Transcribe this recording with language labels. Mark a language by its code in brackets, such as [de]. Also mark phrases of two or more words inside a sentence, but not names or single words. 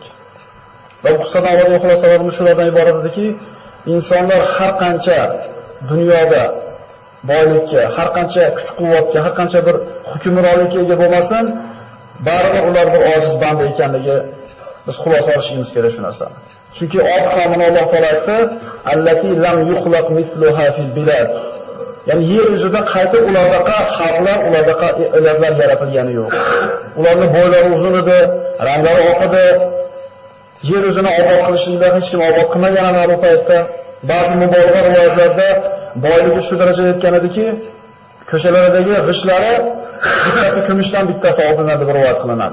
[uz] Va bu qissadan olingan xulosalarimiz shulardan iborat ediki, insonlar har qancha dunyoda boylikka, har qancha kuch-quvvatga, har qancha bir hukmronlikka ega bo'lmasin, baribir ular bir ojiz banda ekanligi biz xulosa olishimiz kerak shu narsani. Chunki Od qavmini Alloh taolo aytdi: [ar] "التي لم يخلق مثلها في البلاد." [uz] Ya'ni yer yuzida qaytib ulardaqa xalqlar, ulardaqa elatlar yaratilgani yo'q. Ularning bo'ylari uzun edi, ranglari oq edi. Yer yuzini obod qilishlikda hech kim obod qilmaganini bu paytda ba'zi mubolag'a rivoyatlarda boyligi shu darajaga yetgan ediki, ko'chalardagi g'ishlari bittasi kumushdan, bittasi oltindan deb rivoyat qilinadi.